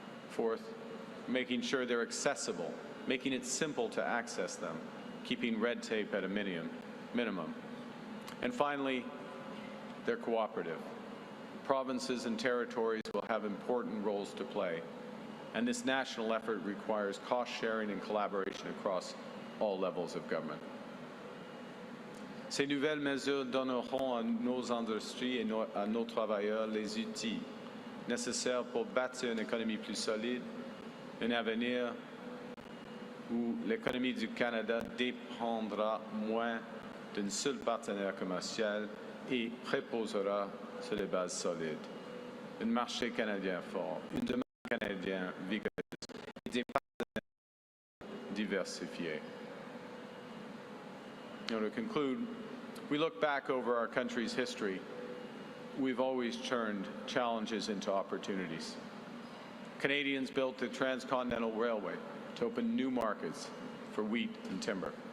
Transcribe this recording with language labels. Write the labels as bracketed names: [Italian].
[English] Fourth, making sure they're accessible, making it simple to access them, keeping red tape at a minimum. And finally, they're cooperative. Provinces and territories will have important roles to play, and this national effort requires cost-sharing and collaboration across all levels of government. [French] Ces nouvelles mesures donneront à nos industries et à nos travailleurs les outils nécessaires pour bâtir une économie plus solide, un avenir où l'économie du Canada dépendra moins d'un seul partenaire commercial et reposera sur des bases solides. Un marché canadien fort, une demande canadienne vigoureuse et des partenaires diversifiés. [English] To conclude, we look back over our country's history. We've always turned challenges into opportunities. Canadians built the Transcontinental Railway to open new markets for wheat and timber.